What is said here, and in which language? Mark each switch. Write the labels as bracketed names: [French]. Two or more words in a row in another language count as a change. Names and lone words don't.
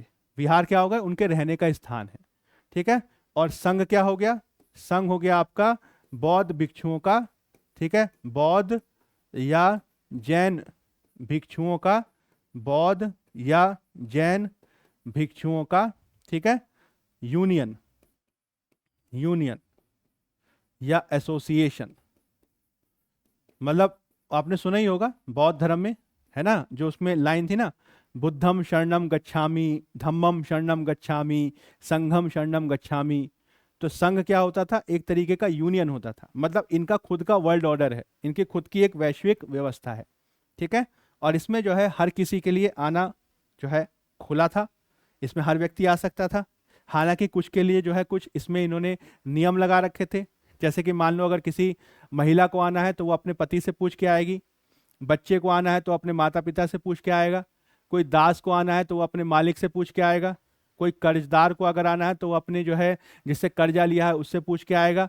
[Hindi] विहार क्या होगा, उनके रहने का स्थान है। ठीक है, और संघ क्या हो गया, संघ हो गया आपका बौद्ध भिक्षुओं का, ठीक है, बौद्ध या जैन भिक्षुओं का, बौद्ध या जैन भिक्षुओं का, ठीक है, [English] union, union [Hindi] या एसोसिएशन। मतलब आपने सुना ही होगा बौद्ध धर्म में, है ना, जो उसमें लाइन थी ना, [Pali] बुद्धम शरणम गच्छामि, धम्मम शरणम गच्छामि, संघम शरणम गच्छामि। [Hindi] तो संघ क्या होता था, एक तरीके का यूनियन होता था, मतलब इनका खुद का [English] world order [Hindi] है, इनकी खुद की एक वैश्विक व्यवस्था है। ठीक है, और इसमें जो है हर किसी के लिए आना जो है खुला था, इसमें हर व्यक्ति आ सकता था। हालांकि कुछ के लिए जो है कुछ इसमें इन्होंने नियम लगा रखे थे, जैसे कि मान लो अगर किसी महिला को आना है तो वो अपने पति से पूछ के आएगी, बच्चे को आना है तो अपने माता पिता से पूछ के आएगा, कोई दास को आना है तो वो अपने मालिक से पूछ के आएगा, कोई कर्जदार को अगर आना है तो वो अपने जो है जिससे कर्जा लिया है उससे पूछ के आएगा।